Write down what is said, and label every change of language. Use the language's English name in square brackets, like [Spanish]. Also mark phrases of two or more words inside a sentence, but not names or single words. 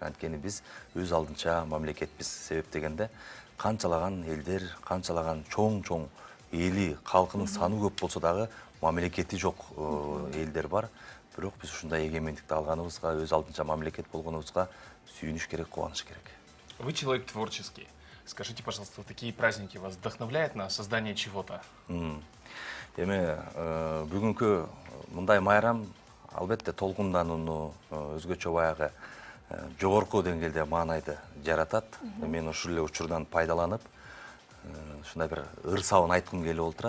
[Kyrgyz] Анткени биз өз алдынча мамлекетпиз. Себеп дегенде канчалаган элдер, канчалаган чоң эли, калкынын саны көп болсо дагы мамлекети жок элдер бар. Бирок биз ушундай эгемендикти алганыбызга, өз алдынча мамлекет болгонубузга сүйүнүш керек, кубаныш керек. [Russian] Вы человек творческий. Скажите, пожалуйста, такие праздники вас вдохновляют на создание чего-то? [Kyrgyz] Эми бүгүнкү мындай майрам албетте толкунданууну, өзгөчө баягы жогорку деңгээлде маанайды жаратат. Мен ушул эле учурдан пайдаланып, ушундай бир ыр сабын айткым келип олтурат.